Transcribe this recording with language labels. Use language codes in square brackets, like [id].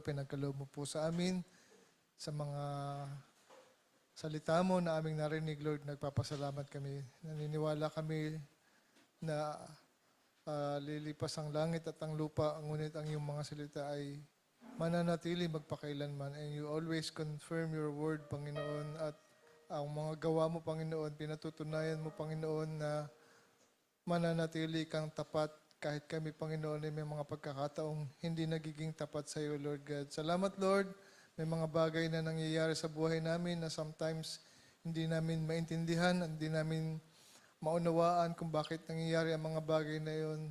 [tl] Pinagkaloob mo po sa amin, sa mga salita mo na aming narinig, Lord. Nagpapasalamat kami. Naniniwala kami na lilipas ang langit at ang lupa, ngunit ang iyong mga salita ay mananatili magpakailanman. [en] And you always confirm your word, Panginoon. [tl] At ang mga gawa mo, Panginoon, pinatutunayan mo, Panginoon, na mananatili kang tapat kahit kami, Panginoon, ay may mga pagkakataong hindi nagiging tapat sa iyo, Lord God. Salamat, Lord. May mga bagay na nangyayari sa buhay namin na sometimes hindi namin maintindihan, hindi namin maunawaan kung bakit nangyayari ang mga bagay na yon.